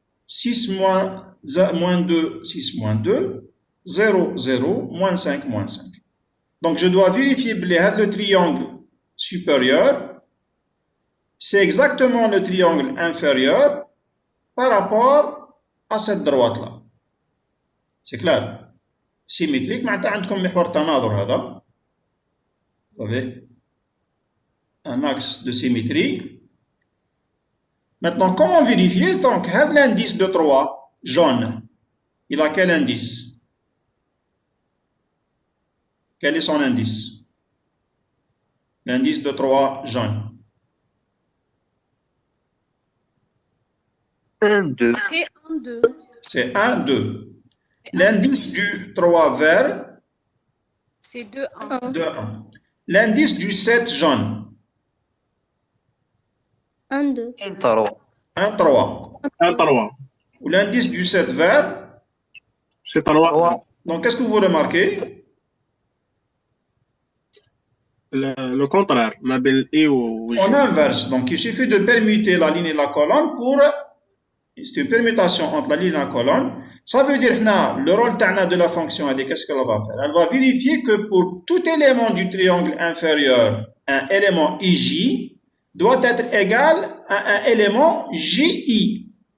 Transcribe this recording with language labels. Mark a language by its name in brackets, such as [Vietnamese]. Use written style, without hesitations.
[French] 6, moins 2, 6, moins 2. 0, 0, moins 5, moins 5. Donc je dois vérifier le triangle supérieur. C'est exactement le triangle inférieur par rapport à cette droite-là. C'est clair? [Arabic] Symétrique, معناتها عندكم محور التناظر هذا. [French] Vous avez un axe de symétrie. Maintenant, comment vérifier? Donc, l'indice de 3, jaune, il a quel indice? Quel est son indice? L'indice de 3, jaune. 1, 2. C'est 1, 2. C'est 1, 2. L'indice du 3 vert, C'est 2, 1. 2, 1. L'indice du 7 jaune, 1, 2. 1, 3. 1 3 Ou l'indice du 7 vert, c'est 3 donc qu'est-ce que vous remarquez? le contraire [Arabic] ما بين الاي و [French] On inverse, donc il suffit de permuter la ligne et la colonne pour... C'est une permutation entre la ligne et la colonne. Ça veut dire que le rôle de la fonction, qu'est-ce qu'elle va faire? Elle va vérifier que pour tout élément du triangle inférieur, un élément IJ doit être égal à un élément JI.